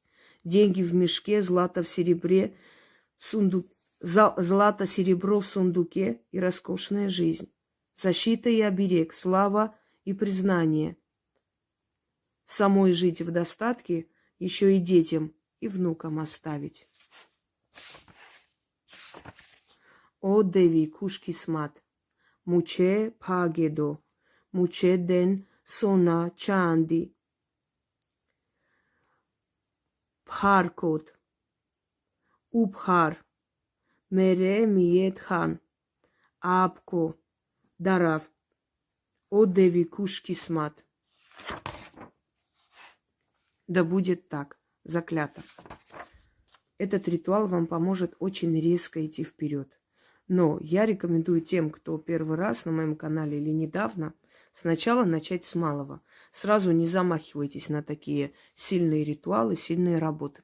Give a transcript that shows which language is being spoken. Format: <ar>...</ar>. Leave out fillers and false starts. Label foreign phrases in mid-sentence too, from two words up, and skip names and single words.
<ru>Деньги в мешке, злато в серебре, злато, серебро в сундуке и роскошная жизнь. Защита и оберег, слава и признание. Самой жить в достатке, еще и детям и внукам оставить. О Деви Куш Кисмат, Муче Пагедо, Муче Ден, Сона Чанди, Бхаркот, Убхар, Мере Миет Хан, Апко, Дарав, Одеви Кушкисмат. Да будет так, заклято. Этот ритуал вам поможет очень резко идти вперед. Но я рекомендую тем, кто первый раз на моем канале или недавно, сначала начать с малого. Сразу не замахивайтесь на такие сильные ритуалы, сильные работы.</ru>